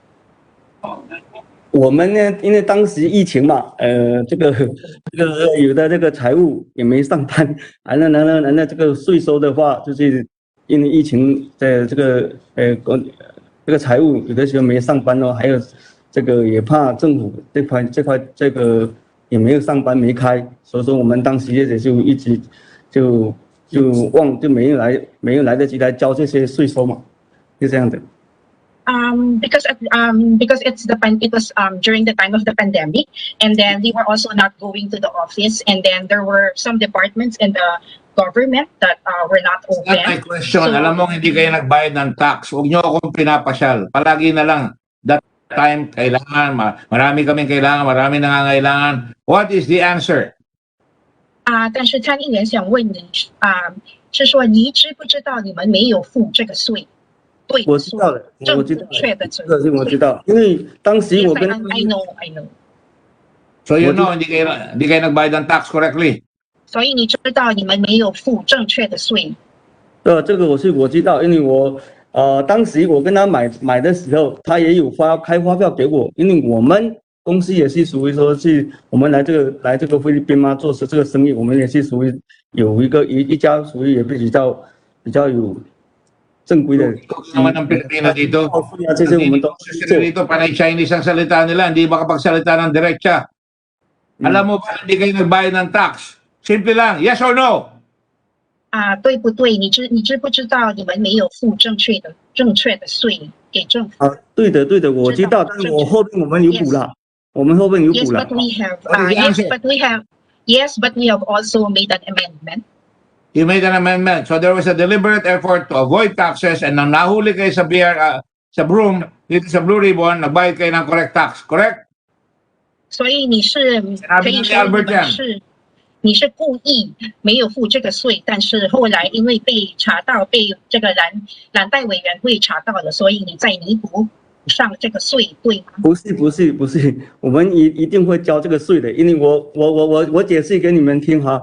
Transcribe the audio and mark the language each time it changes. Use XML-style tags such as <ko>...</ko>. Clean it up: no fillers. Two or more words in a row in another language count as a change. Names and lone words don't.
<zh>我们呢，因为当时疫情嘛，这个有的这个财务也没上班，完了这个税收的话，就是因为疫情的这个这个财务有的时候没上班哦，还有这个也怕政府这块这个也没有上班没开，所以说我们当时也就一直就没有来得及来交这些税收嘛，就这样的。</zh> <en>Because it was during the time of the pandemic, and then we were also not going to the office, and then there were some departments in the government that were not open. That's my question. So,</en> <tl>alam mo hindi kayo nagbayad ng tax. Huwag niyo akong pinapasyal. Palagi na lang.</tl> <en>That time,</en> <tl>kailangan, marami kaming kailangan, marami nangangailangan.</tl> <en>What is the answer?</en> <zh>但是参议员想问你，是说你知不知道你们没有付这个税？对，我知道了，我知道了，这个是我知道，因为当时我跟</zh> <en>I know. So you know,</en> <tl>hindi kayo nagbayad ng tax correctly.</tl> <zh>所以你知道你们没有付正确的税。这个我知道，因为我当时我跟他买的时候，他也有开发票给我，因为我们公司也是属于说是我们来这个菲律宾嘛做这个生意，我们也是属于有一家属于也比较有正规的。</zh> <tl>naman ng Pilipino dito. Dito, panay Chinese ang salita nila, hindi makapagsalita ng diretsa. Alam mo ba, hindi kayo nagbayad ng tax? Simple lang,</tl> <en>yes or no?</en> <zh>对不对？你知不知道你们没有付正确的税给政府？对的，我知道，但是我后面我们有补了，我们后面有补了。</zh> <en>Yes, but we have also made an amendment. You made an amendment. So there was a deliberate effort to avoid taxes, and</en> <tl>nang nahuli kayo sa sa broom, dito sa Blue Ribbon, nagbayad kayo ng</tl> <en>correct tax, correct?</en> <zh>所以你是可以说你是故意没有付这个税，但是后来因为被查到，被这个蓝带委员会查到了，所以你再弥补上这个税，对吗？不是，我们一定会交这个税的，因为我解释给你们听哈。</zh>